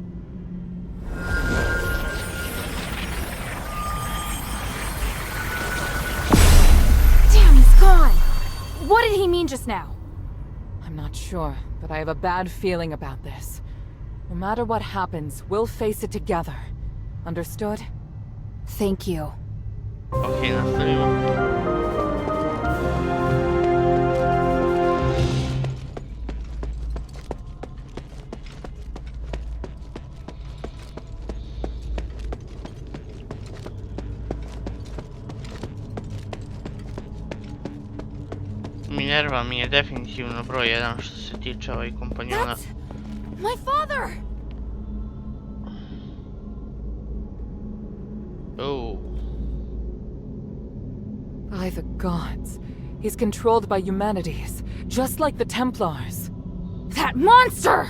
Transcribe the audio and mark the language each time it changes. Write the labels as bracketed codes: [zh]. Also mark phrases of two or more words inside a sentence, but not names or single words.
[en] Damn, he's gone! What did he mean just now? I'm not sure, but I have a bad feeling about this. No matter what happens, we'll face it together. Understood? Thank you. [hr] Ok, nastavimo. Minerva mi je definitivno broj 1 što se tiče ovih kompanjona. [en] My father! Oh. By the gods. He's controlled by humanities, just like the Templars. That monster!